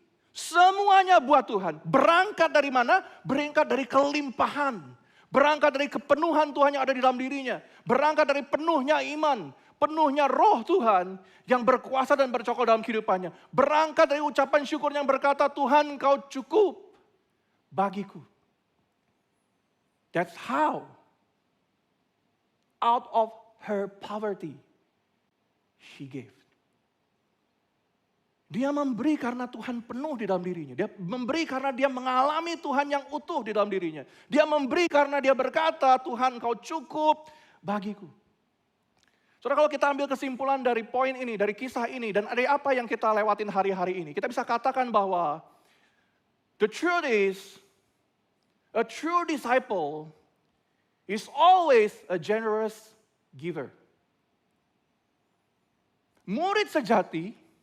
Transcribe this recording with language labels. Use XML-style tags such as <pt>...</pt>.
<id>Semuanya buat Tuhan. Berangkat dari mana? Berangkat dari kelimpahan. Berangkat dari kepenuhan Tuhan yang ada di dalam dirinya. Berangkat dari penuhnya iman. Penuhnya roh Tuhan yang berkuasa dan bercokol dalam kehidupannya. Berangkat dari ucapan syukur yang berkata, Tuhan Kau cukup bagiku.</id> <en>That's how out of her poverty she gave.</en> <id>Dia memberi karena Tuhan penuh di dalam dirinya. Dia memberi karena dia mengalami Tuhan yang utuh di dalam dirinya. Dia memberi karena dia berkata, Tuhan Kau cukup bagiku. Saudara, kalau kita ambil kesimpulan dari poin ini, dari kisah ini, dan dari apa yang kita lewatin hari-hari ini, kita bisa katakan bahwa</id> <en>the truth is, a true disciple is always a generous giver.</en> <id>Murid sejati</id>